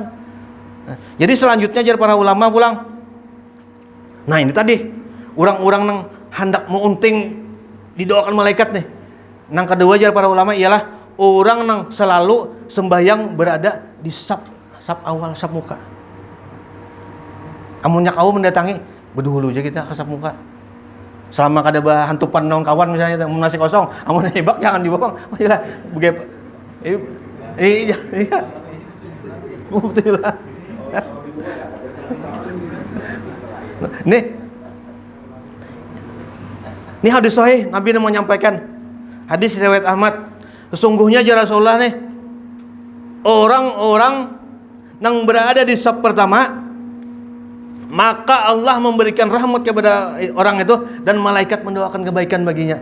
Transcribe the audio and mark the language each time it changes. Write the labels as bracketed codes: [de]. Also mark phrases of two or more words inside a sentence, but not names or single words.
[id] Nah, jadi selanjutnya jar para ulama pulang. Nah ini tadi orang-orang yang hendak mengunting didoakan malaikat nih. Yang kedua jar para ulama ialah orang yang selalu sembahyang berada di saf awal, saf muka. [bjn] Amunnya kau mendatangi berdahulu aja kita ke saf muka. Selama kada hantupan nong kawan misalnya masih kosong, amun hebak jangan dibuang. [id] Iyalah begitu. Iya. Betul lah. Nih hadis sahih Nabi menyampaikan, hadis riwayat Ahmad, sesungguhnya ya Rasulullah nih orang-orang yang berada di saf pertama, maka Allah memberikan rahmat kepada orang itu dan malaikat mendoakan kebaikan baginya.